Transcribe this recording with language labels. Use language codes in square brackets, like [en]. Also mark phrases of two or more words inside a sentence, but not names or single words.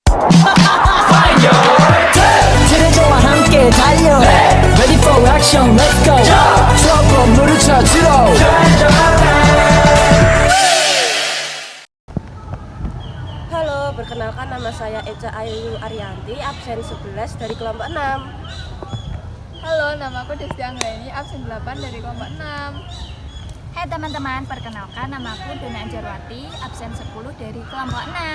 [ko] 지뢰저와 함께 달려 [en] Ready for action, let's go [ko] 추억 건물을 찾으러 [id] Halo, perkenalkan nama saya Eca Ayu Arianti, absen 11 dari kelompok 6. Halo, nama aku Desti Anggraini, absen 8 dari kelompok 6. Hai teman-teman, perkenalkan nama aku Dona Anjarwati, absen 10 dari kelompok 6.